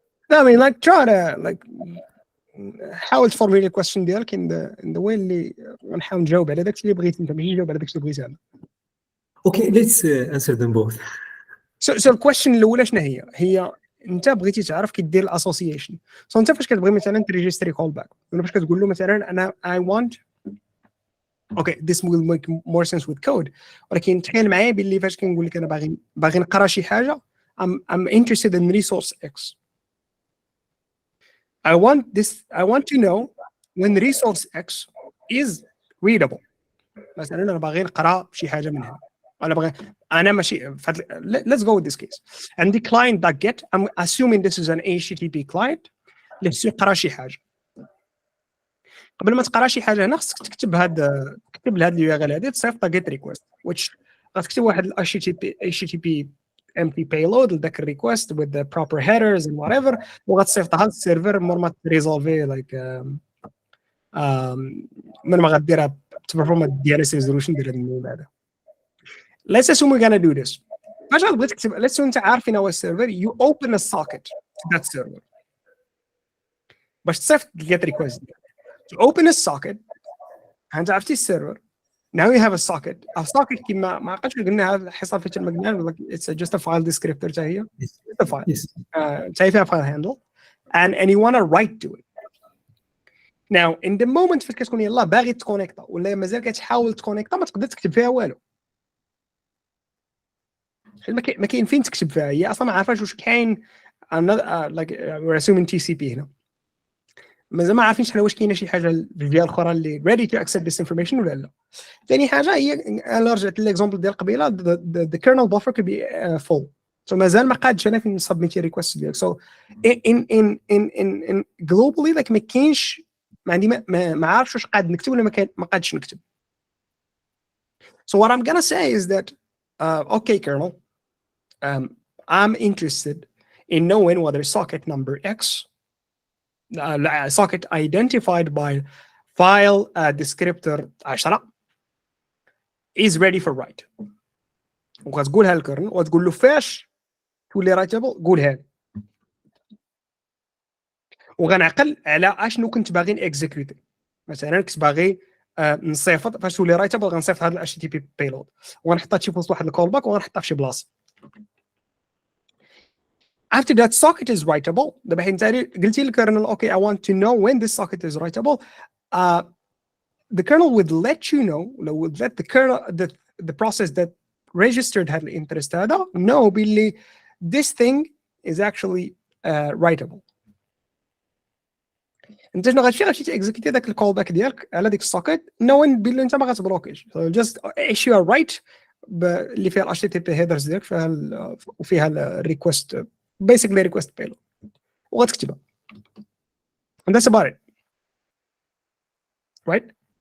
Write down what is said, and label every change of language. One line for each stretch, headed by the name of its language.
English: I mean, like try to like
Arabic: حاول تفورمي الكويستشن ديالك
English: in the way
Arabic: اللي غنحاول نجاوب على داكشي اللي بغيتي انت ماشي نجاوب على داكشي اللي بغيتي انا.
English: Okay, let's answer them both.
Arabic: So الكويشن الاولى شنو هي انت بغيتي تعرف كي دير الاسوسيشن. سو انت فاش كتبغي مثلا تريجستري كول باك ولا باش كتقول له مثلا انا
English: I want okay this will make more sense with code
Arabic: ولكن تخيل معايا باللي فاش كنقول لك انا باغي نقرا شي حاجه
English: I'm interested in resource X. I want to know when resource X is readable.
Arabic: مثلا انا باغي نقرا شي حاجه من هنا انا ماشي
English: let's go with this case and the client that get I'm assuming this is an HTTP client
Arabic: اللي خصو يقرا شي حاجه. قبل ما تقرا شي حاجه هنا خصك تكتب لهاد اليو ار ال هادي تصيفط get request which غتكتب واحد ال HTTP empty payload لذاك الريكوست
English: with the proper headers and whatever
Arabic: وغتصيفطها للسيرفر مور ما تريزولفي like من ما غديرها performant DNS resolution ديال هاد النوع هذا.
English: Let's assume we're gonna do this.
Arabic: فاش غتبغي تكتب
English: let's assume
Arabic: انت عارف فين هو السيرفر
English: you open a socket to that server
Arabic: باش تصيفط
English: get request. To open a socket
Arabic: انت عرفتي السيرفر
English: now you have a socket. A socket
Arabic: كيما ما عقلتش قلنا هذا الحصه فاش المقنع
English: it's just a file descriptor حتى هي just a file حتى هي فيها file handle and you want to write to it. Now in the moment
Arabic: فاش كتكون يلاه باغي تكونيكتا ولا مازال كتحاول تكونيكتا ما تقدر تكتب فيها والو. ما كاين فين تكتب فيها هي اصلا ما عارفاش واش كاين
English: like we're assuming TCP
Arabic: هنا مازال ما عارفين شحال واش كاينه شي حاجه الفيا الاخرى اللي
English: ready to accept this information
Arabic: ولا لا. ثاني حاجه هي انا رجعت للاكزامبل ديال قبيله
English: the kernel buffer could be full
Arabic: so مازال ما قادش انا فين نسبميتي ريكويست ديالك so
English: in globally like
Arabic: ما كاينش ما عندي ما عارفش واش قاد نكتب ولا ما قادش نكتب.
English: So what I'm gonna say is that okay kernel I'm interested in knowing whether socket number X socket identified by file descriptor 10 is ready for write.
Arabic: وغتقولها للكرنل وتقول له فاش تولي رايتابل قولها وغنعقل على اشنو كنت باغي نكزيكيوتي. مثلا كنت باغي نصيفط فاش تولي رايتابل غنصيفط هذا الاتش تي بي بيلود وغنحطها شي في وسط واحد الكول باك وغنحطها في شي بلاصه.
English: After that socket is writable
Arabic: دابا حيت انت قلتي للكرنل
English: okay I want to know when this socket is writable the kernel would let you know would let the kernel the process that registered
Arabic: هذا الانترست هذا
English: know باللي this thing is actually writable.
Arabic: انت شنو غتمشي تاكزيكيتي داك الكول باك ديالك على ديك السوكيت نوين باللي انت ما غتبلوكيش
English: so just issue a write
Arabic: اللي فيها ال HTTP headers ديالك وفيها الريكوست basically request payload وغتكتبها
English: and that's about it right.